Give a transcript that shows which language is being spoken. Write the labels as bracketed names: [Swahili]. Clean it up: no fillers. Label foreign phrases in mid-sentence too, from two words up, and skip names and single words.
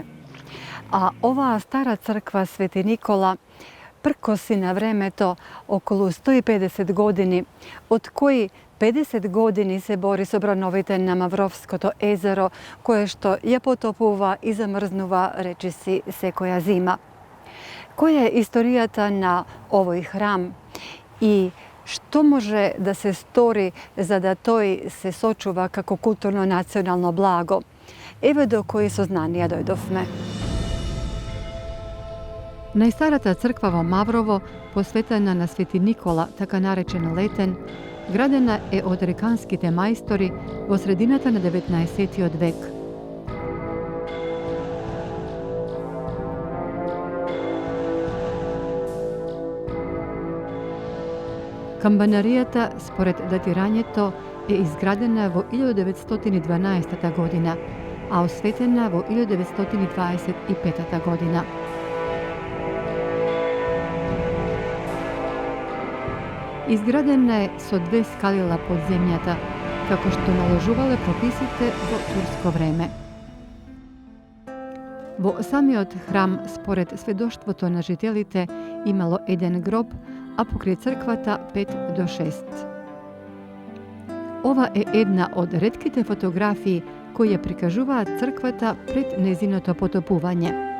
[Macedonian] A ova stara crkva Sveti Nikola prkosi na vremeto okolo 150 godini, od koji 50 godini se bori s obranovite na Mavrovsko jezero, koje što je potopuva i zamrznuva, reči si se koja zima. Koja je istorijata na ovoj hram i što može da se stori za da toj se sočuva kako kulturno-nacionalno blago? Evo do koji saznanja dojdovme. Najstarata crkva vo Mavrovo, posvetena na sveti Nikola, taka narečena Leten, gradena je od rekanskite majstori vo sredinata na 19. vek. Kambanarijata, spored datiranjeto, je izgradena vo 1912. godina, a osvetena vo 1925. godina. Izgradena je so dve skalila podzemljata, kako što naložuvale propisite vo tursko vreme. Во самиот храм, според сведоштвото на жителите, имало еден гроб, а покрај црквата 5 до 6. Ова е една од ретките фотографии кои ја прикажуваат црквата пред незиното потопување.